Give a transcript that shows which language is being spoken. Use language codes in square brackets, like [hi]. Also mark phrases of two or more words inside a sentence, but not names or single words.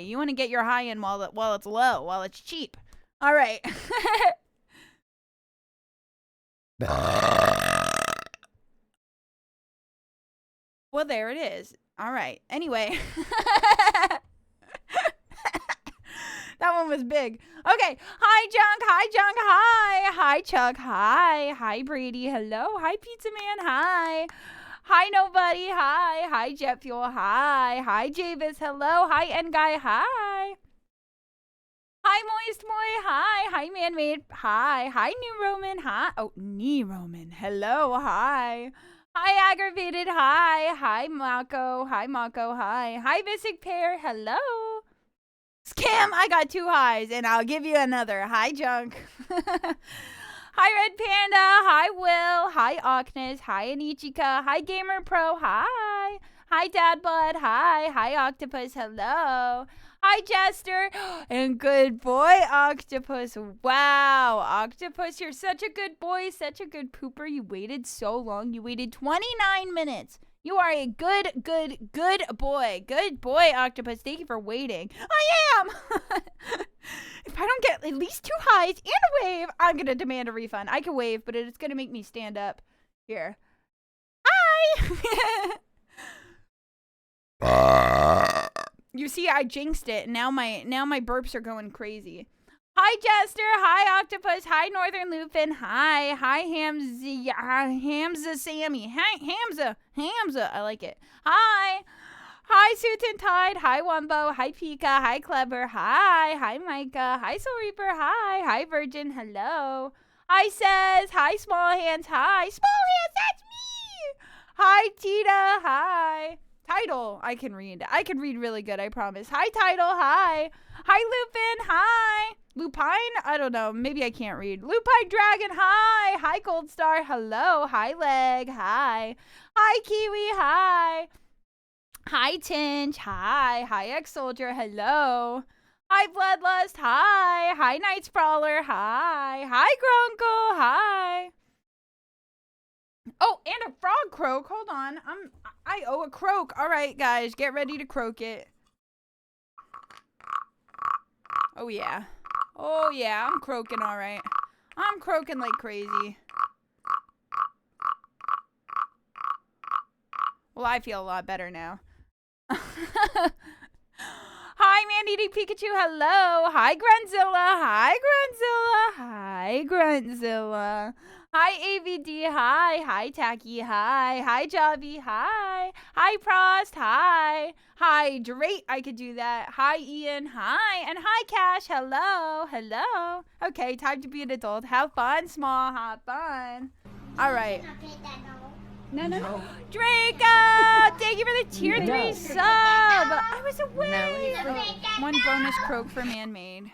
[en] You want to get your high in while it's low, while it's cheap. All right. Well, there it is. All right. Anyway. That one was big. Okay. Hi, Junk. Hi, Chuck. Hi, Brady. Hello. Hi, Pizza Man. Hi, Nobody. Hi, Jet Fuel. Hi, Javis. Hello. Hi, N Guy. Hi, Moist Moy. Hi, Man-Made. Hi, New Roman. Hi. Oh, Knee Roman. Hello. Hi, Aggravated. Hi, Mako. Hi, Visic Pair. Hello. Scam, I got 2 highs, and I'll give you another. Hi, Junk. Hi, Red Panda. Hi, Will. Hi, Oknes. Hi, Anichika. Hi, Gamer Pro. Hi. Hi, Dad Bud. Hi. Hi, Octopus. Hello. Hi, Jester. And good boy, Octopus. Wow, Octopus, you're such a good boy, such a good pooper. You waited so long. You waited 29 minutes. You are a good boy. Good boy, Octopus. Thank you for waiting. I am! If I don't get at least 2 highs and a wave, I'm going to demand a refund. I can wave, but it's going to make me stand up. Here. Hi! You see, I jinxed it. Now my burps are going crazy. Hi, Jester. Hi, Octopus. Hi, Northern Lupin. Hi. Hi, Hamza Sammy. Hi, Hamza. I like it. Hi. Hi, Suitin Tide. Hi, Wumbo. Hi, Pika. Hi, Clever. Hi, Micah. Hi, Soul Reaper. Hi, Virgin. Hello. Hi, Says. Hi, Small Hands. Hi, Small Hands. That's me. Hi, Tita. Hi. Title, I can read. I can read really good, I promise. Hi, Title. Hi. Hi, Lupin. Hi. Lupine? I don't know. Maybe I can't read. Lupine Dragon. Hi. Hi, Gold Star. Hello. Hi, Leg. Hi. Hi, Kiwi. Hi. Hi, Tinge. Hi. Hi, Ex-Soldier. Hello. Hi, Bloodlust. Hi. Hi, Night Sprawler. Hi. Hi, Grunkle. Hi. Oh, and a frog croak. Hold on. I owe a croak. All right, guys, get ready to croak it. Oh yeah. Oh yeah, I'm croaking all right. I'm croaking like crazy. Well, I feel a lot better now. Hi, Man-Eating Pikachu. Hello. Hi, Grunzilla. Hi, Grunzilla. Hi, Grunzilla. Hi, AVD. Hi. Hi, Tacky. Hi. Hi, Javi. Hi. Hi, Prost. Hi. Hi, Drake. I could do that. Hi, Ian. Hi. And hi, Cash. Hello. Hello. Okay, time to be an adult. Have fun, small. Have fun. All right. No. Draco! Thank you for the tier 3 sub! I was away! No. One bonus croak for man-made.